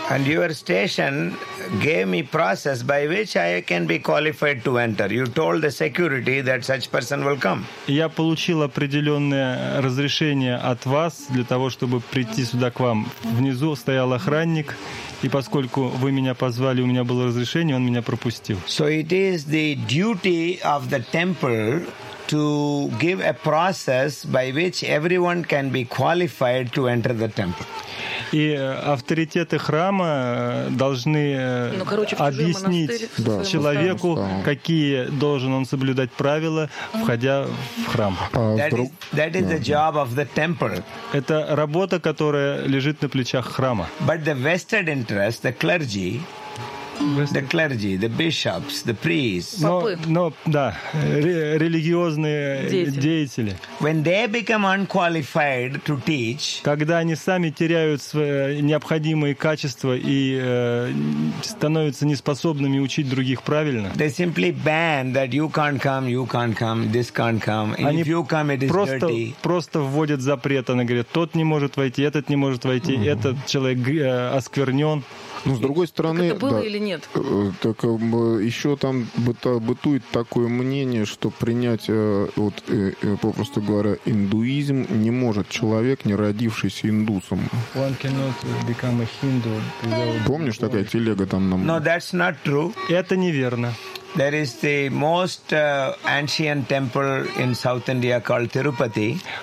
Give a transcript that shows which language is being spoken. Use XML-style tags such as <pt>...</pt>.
<en>And your station gave me process by which I can be qualified to enter. You told the security that such person will come.</en> <ru>Я получил определенное разрешение от вас для того, чтобы прийти сюда к вам. Внизу стоял охранник, и поскольку вы меня позвали, у меня было разрешение, он меня пропустил.</ru> <en>So it is the duty of the temple to give a process by which everyone can be qualified to enter the temple.</en> <ru>И авторитеты храма должны объяснить человеку, какие должен он соблюдать правила, входя в храм.</ru> <en>That is the job of the temple.</en> <ru>Это работа, которая лежит на плечах храма.</ru> <en>But the vested interest, the clergy, the clergy, the bishops, the priests.</en> <ru>Религиозные деятели.</ru> <en>When they become unqualified to teach,</en> <ru>когда они сами теряют свои необходимые качества и становятся неспособными учить других правильно.</ru> <en>They simply ban that you can't come, this can't come.</en> <ru>Они</ru> <en>if you come, it is</en> <ru>просто,</ru> <en>dirty.</en> <ru>Просто вводят запрет. Они говорят, тот не может войти, этот не может войти, mm-hmm. этот человек осквернен. Ну, с другой стороны, так это было, да, или нет? Так еще там бытует такое мнение, что принять, вот, попросту говоря, индуизм не может человек, не родившийся индусом. Помнишь, такая телега там нам?</ru> <en>No, that's not true.</en> <ru>Это неверно.</ru> <en>There is the most ancient temple in South India called Tirupati.</en>